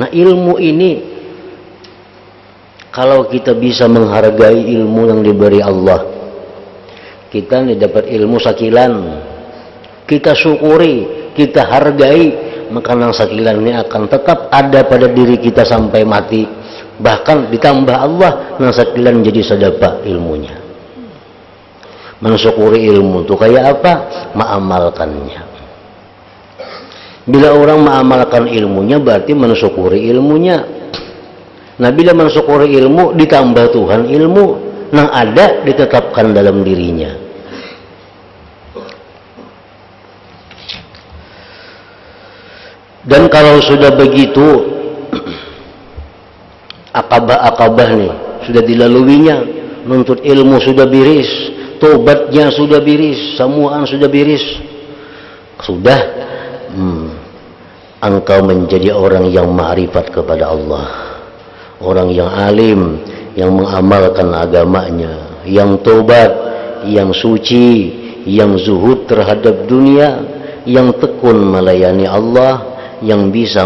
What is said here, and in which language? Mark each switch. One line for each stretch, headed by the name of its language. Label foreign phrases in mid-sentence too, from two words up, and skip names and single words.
Indonesian: Nah, ilmu ini kalau kita bisa menghargai ilmu yang diberi Allah, kita nih dapat ilmu sakilan, kita syukuri, kita hargai, maka nang sakilan ini akan tetap ada pada diri kita sampai mati. Bahkan ditambah Allah,
Banjar: nang sakilan jadi sedapa ilmunya.
Indonesian: Mensyukuri ilmu itu kayak apa? Mengamalkannya. Bila orang mengamalkan ilmunya, berarti mensyukuri ilmunya. Nah, bila mensyukuri ilmu, ditambah Tuhan ilmu, nang ada ditetapkan dalam dirinya. Dan kalau sudah begitu, akabah-akabah nih sudah dilaluinya, nuntut ilmu sudah biris, tobatnya sudah biris, semuaan sudah biris, sudah engkau menjadi orang yang ma'rifat kepada Allah, orang yang alim, yang mengamalkan agamanya, yang tobat, yang suci, yang zuhud terhadap dunia, yang tekun melayani Allah, yang bisa